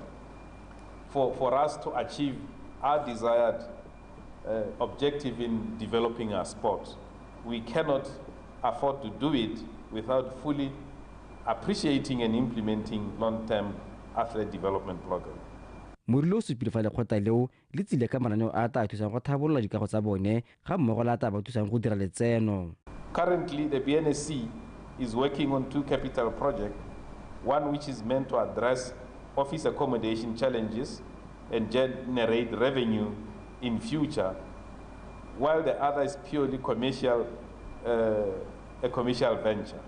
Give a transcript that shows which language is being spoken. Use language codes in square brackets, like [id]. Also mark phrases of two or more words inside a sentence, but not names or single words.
[en] For us to achieve our desired objective in developing our sport, we cannot afford to do it without fully appreciating and implementing long-term athlete development program. [tn] Morule o supile fa lekgotla leo le tsile ka mananeo a tla thusang go thabolola dikago tsa bone ga mmogo le a tla ba thusang go dira letseno. [en] Currently, the BNSC is working on 2 capital projects, one which is meant to address office accommodation challenges and generate revenue in future, while the other is purely commercial, a commercial venture.